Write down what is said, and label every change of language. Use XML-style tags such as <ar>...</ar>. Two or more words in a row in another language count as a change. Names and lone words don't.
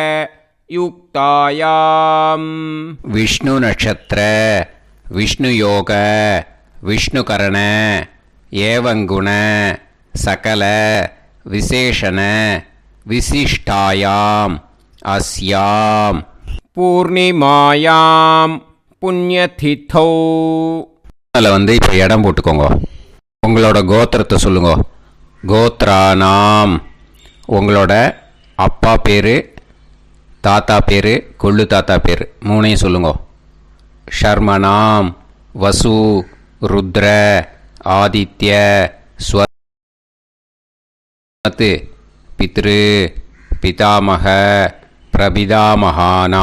<sa>युक्तायां विष्णु नक्षत्र विष्णु योग विष्णुकरण एवं गुण सकल विशेषण विशिष्टायां अस्यां पूर्णिमायां पुण्यतिथौ.</sa> <ta>அதில் வந்து இப்போ இடம் போட்டுக்கோங்க. உங்களோட கோத்திரத்தை சொல்லுங்க.</ta> <sa>கோத்ரானாம்.</sa> <ta>உங்களோட அப்பா பேர், தாத்தா பேர், கொள்ளு தாத்தா பேர் 3ஐயும் சொல்லுங்க.</ta> <sa>शर्मणां वसु रुद्र आदित्य स्वत् पितृ पितामह प्रपितामहाना.</sa>